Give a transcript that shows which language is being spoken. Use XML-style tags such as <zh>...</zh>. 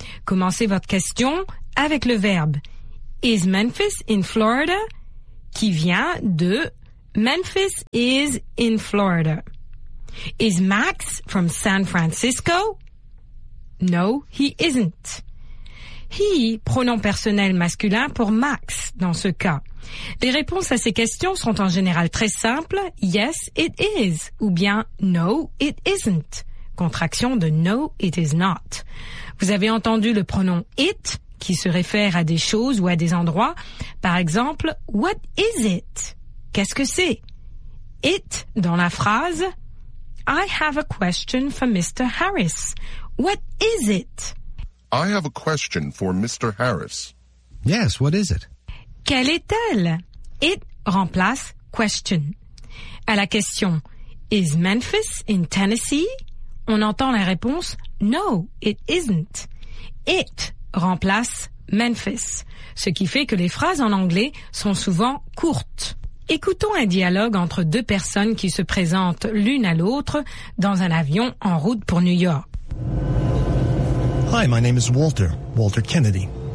<fr>Commencez votre question avec le verbe</fr> <en>is Memphis in Florida</en> <fr>qui vient de</fr> <en>Memphis is in Florida. Is Max from San Francisco? No, he isn't.</en> <fr>He, pronom personnel masculin pour Max dans ce cas. Les réponses à ces questions sont en général très simples.</fr> <en>Yes, it is ou bien no, it isn't.</en> <fr>Contraction de «</fr> <en>no, it is not</en> <fr>». Vous avez entendu le pronom « it » qui se réfère à des choses ou à des endroits. Par exemple, «</fr> <en>what is it</en> <fr>» Qu'est-ce que c'est ?« It » dans la phrase «</fr> <en>I have a question for Mr. Harris. What is it ?»« I have a question for Mr. Harris. Yes, what is it ?»</en> <fr>Quelle est-elle ?« It » remplace « question ». À la question «</fr> <en>Is Memphis in Tennessee ?»</en> <fr>On entend la réponse «</fr> <en>No, it isn't</en> <fr>». « It » remplace « Memphis », ce qui fait que les phrases en anglais sont souvent courtes. Écoutons un dialogue entre deux personnes qui se présentent l'une à l'autre dans un avion en route pour New York.</fr> <en>Hi, my name is Walter, Walter Kennedy.</en>